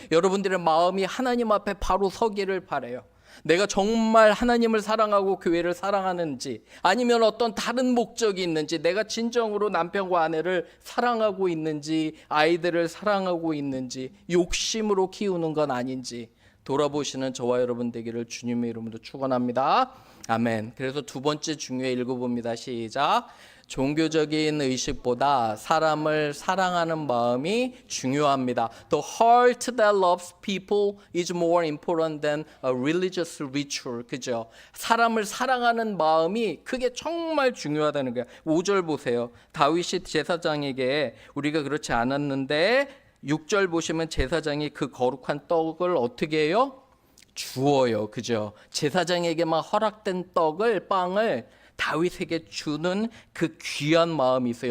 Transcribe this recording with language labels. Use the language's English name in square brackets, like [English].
[Korean] 여러분들의 마음이 하나님 앞에 바로 서기를 바라요. 내가 정말 하나님을 사랑하고 교회를 사랑하는지 아니면 어떤 다른 목적이 있는지 내가 진정으로 남편과 아내를 사랑하고 있는지 아이들을 사랑하고 있는지 욕심으로 키우는 건 아닌지 돌아보시는 저와 여러분 되기를 주님의 이름으로 축원합니다. 아멘. 그래서 두 번째 중요해 읽어봅니다. 시작. 종교적인 의식보다 사람을 사랑하는 마음이 중요합니다. [English] The heart that loves people is more important than a religious ritual. [Korean] 그죠? 사람을 사랑하는 마음이 그게 정말 중요하다는 거예요. 5절 보세요. 다윗이 제사장에게 우리가 그렇지 않았는데 6절 보시면 제사장이 그 거룩한 떡을 어떻게 해요? 주어요. 그죠? 제사장에게만 허락된 떡을, 빵을 다윗에게 주는 그 귀한 마음이 있어요.